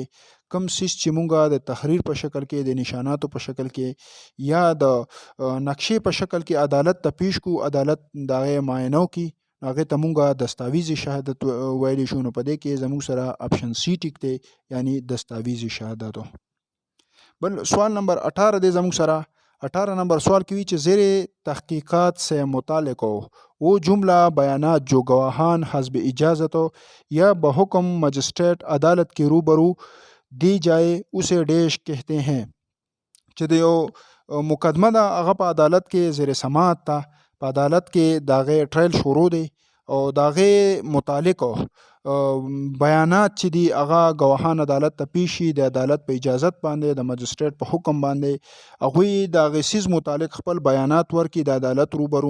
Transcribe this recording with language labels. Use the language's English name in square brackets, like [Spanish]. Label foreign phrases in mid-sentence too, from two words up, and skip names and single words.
[Pashto] کم سیز چې مونږ د تحریر په شکل کې، د نشاناتو په شکل کې، یا د نقشې په شکل کې عدالت ته پیش کو، عدالت د هغې معاینه وکړي، هغې ته مونږ دستاویزی شهادت ویلی شو. نو په دې کې زموږ سره اپشن سی ټیک دی، یعنی دستاویزی شهادت. بل سوال نمبر 18 دی زموږ سره. 18 نمبر سوال کی چې [Urdu] زیر تحقیقات سے متعلق ہو وہ جملہ بیانات جو گواہان حسب اجازت ہو یا بحکم مجسٹریٹ عدالت کے روبرو دی جائے اسے ڈیش کہتے ہیں. [Pashto] چې د یو مقدمه ده هغه په عدالت کې زیر سماعت ته، په عدالت کې د هغې ټرایل شروع دی، او د هغې متعلق بیانات چې دي هغه گواهان عدالت ته پیش شي د عدالت په اجازت باندې، د مجسټریټ په حکم باندې، هغوی د هغې څیز متعلق خپل بیانات ورکړي د عدالت روبرو.